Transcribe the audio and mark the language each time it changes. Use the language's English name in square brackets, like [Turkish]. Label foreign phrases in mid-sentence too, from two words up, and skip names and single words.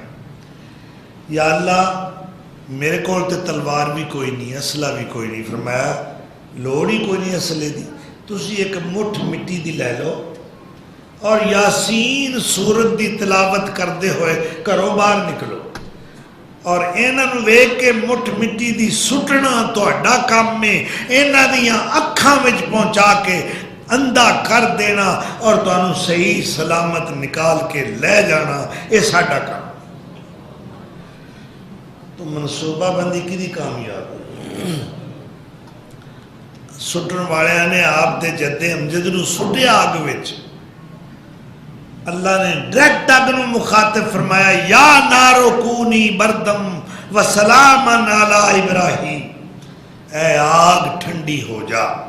[Urdu] یا اللہ میرے کو تلوار بھی کوئی نہیں، اسلحہ بھی کوئی نہیں. [Punjabi] فرمایا لوڑ ہی کوئی نہیں اسلحے دی، تسی ایک مٹھ مٹی دی لے لو اور یاسین سورت دی تلاوت کردے ہوئے گھروں باہر نکلو اور انہاں نوں ویکھ کے مٹھ مٹی دی سٹنا تہاڈا کام ہے، انہاں دیاں اکھاں وچ پہنچا کے اندھا کر دینا اور تانوں صحیح سلامت نکال کے لے جانا، یہ ساڈا کام۔ تو منصوبہ بندی کدی کامیاب سٹن والے نے آپ دے جدے امجد نو سٹیا آگ وچ، اللہ نے ڈائریکٹ اگ نو مخاطب فرمایا [Arabic] یا نارو کونی بردم و سلاما علی ابراہیم، [Punjabi] اے آگ ٹھنڈی ہو جا۔